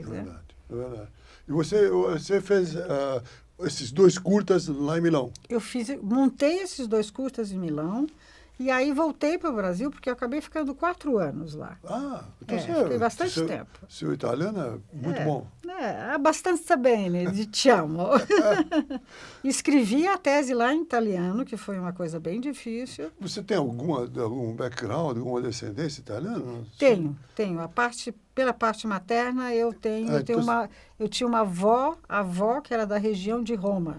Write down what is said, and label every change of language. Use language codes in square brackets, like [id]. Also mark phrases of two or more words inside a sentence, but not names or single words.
[pt] Verdade, é verdade. E você fez esses 2 curtas lá em Milão? Eu montei esses 2 curtas em Milão e aí voltei para o Brasil porque eu acabei ficando 4 anos lá. Então fiquei bastante tempo. Seu italiano é muito bom. [it] Abbastanza bene, diciamo. [pt] Escrevi a tese lá em italiano, que foi uma coisa bem difícil. Você tem algum background, alguma descendência italiana? Tenho. Pela parte materna, eu tinha uma avó que era da região de Roma.